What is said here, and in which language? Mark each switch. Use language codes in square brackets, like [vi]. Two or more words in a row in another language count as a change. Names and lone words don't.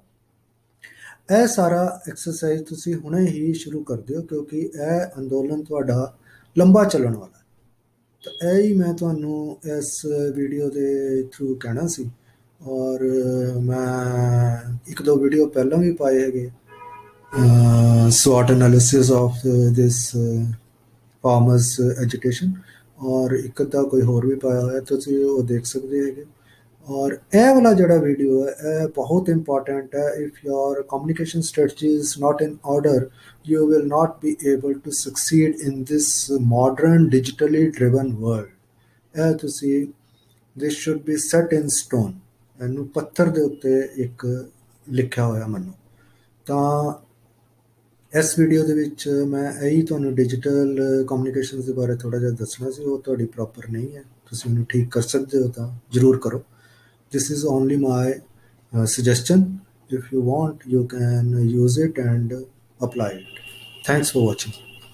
[pa] ਇਹ ਸਾਰਾ ਐਕਸਰਸਾਈਜ਼ ਤੁਸੀਂ ਹੁਣੇ ਹੀ ਸ਼ੁਰੂ ਕਰ ਦਿਓ, ਕਿਉਂਕਿ ਇਹ ਅੰਦੋਲਨ ਤੁਹਾਡਾ ਲੰਬਾ ਚੱਲਣ ਵਾਲਾ। ਤਾਂ ਇਹ ਹੀ ਮੈਂ ਤੁਹਾਨੂੰ ਇਸ ਵੀਡੀਓ ਦੇ ਥਰੂ ਕਹਿਣਾ ਸੀ। ਔਰ ਮੈਂ ਇੱਕ ਦੋ ਵੀਡੀਓ ਪਹਿਲਾਂ ਵੀ ਪਾਏ ਹੈਗੇ, [en] SWOT analysis of this farmers education, [pa] और ਇੱਕ ਅੱਧਾ ਕੋਈ ਹੋਰ ਵੀ ਪਾਇਆ ਹੋਇਆ, ਤੁਸੀਂ ਉਹ ਦੇਖ ਸਕਦੇ ਹੈਗੇ। ਔਰ ਇਹ ਵਾਲਾ ਜਿਹੜਾ ਵੀਡੀਓ ਹੈ ਇਹ ਬਹੁਤ ਇੰਪੋਰਟੈਂਟ ਹੈ। [en] If your communication strategy is not in order, you will not be able to succeed in this modern digitally driven world। [pa] ਇਹ ਤੁਸੀਂ [en] this should be set in stone, [pa] ਇਹਨੂੰ ਪੱਥਰ ਦੇ ਉੱਤੇ ਇੱਕ ਲਿਖਿਆ ਹੋਇਆ ਮੰਨੋ। ਤਾਂ ਇਸ ਵੀਡੀਓ ਦੇ ਵਿੱਚ ਮੈਂ ਇਹੀ ਤੁਹਾਨੂੰ [en] digital communication [pa] ਦੇ ਬਾਰੇ ਥੋੜ੍ਹਾ ਜਿਹਾ ਦੱਸਣਾ ਸੀ। ਉਹ ਤੁਹਾਡੀ ਪ੍ਰੋਪਰ ਨਹੀਂ ਹੈ, ਤੁਸੀਂ ਉਹਨੂੰ ਠੀਕ ਕਰ ਸਕਦੇ ਹੋ ਤਾਂ ਜ਼ਰੂਰ ਕਰੋ। [en] This is only my suggestion. If you want, you can use it and apply it. Thanks for watching.